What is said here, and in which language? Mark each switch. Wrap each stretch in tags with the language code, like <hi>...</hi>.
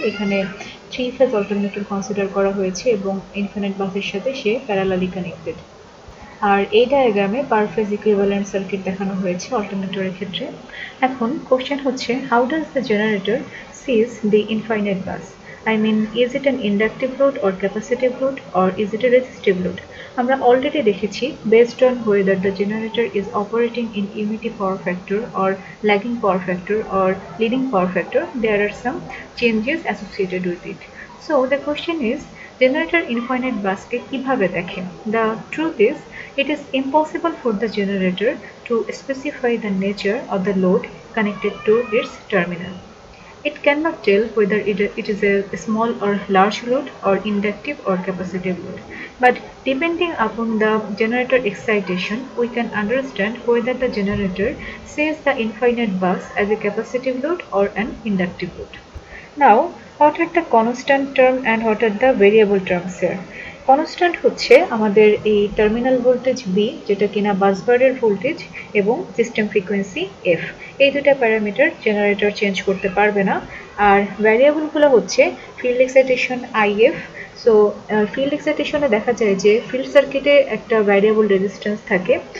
<bn>এখানে 3 phase alternator consider করা হয়েছে এবং ইনফিনিট বাসের সাথে সে প্যারালালি কানেক্টেড। আর এই ডায়াগ্রামে পার ফেজ ইকুইভ্যালেন্ট সার্কিট দেখানো হয়েছে অল্টারনেটরের ক্ষেত্রে। এখন কোশ্চেন হচ্ছে,</bn> <en>How does the generator see the infinite bus? I mean, is it an inductive load or capacitive load, or is it a resistive load?</en> <bn>আমরা অলরেডি দেখেছি</bn> <en>based on whether the generator is operating in unity power factor or lagging power factor or leading power factor, there are some changes associated with it. So the question is, generator infinite bus</en> <bn>কে কিভাবে দেখে?</bn> <en>The truth is, it is impossible for the generator to specify the nature of the load connected to its terminal. It cannot tell whether it is a small or large load or inductive or capacitive load. But depending upon the generator excitation, we can understand whether the generator sees the infinite bus as a capacitive load or an inductive load. Now, what are the constant term and what are the variable terms here?</en> <bn>Constant হচ্ছে আমাদের এই terminal voltage B, যেটা কিনা বাসবারের voltage, এবং system frequency F. এই দুটা parameter generator change করতে পারবে না। আর ভ্যারিয়েবলগুলো হচ্ছে field excitation if. So field এক্সাইটেশনে দেখা যায় যে ফিল্ড সার্কিটে একটা ভ্যারিয়েবল রেজিস্ট্যান্স থাকে।</bn>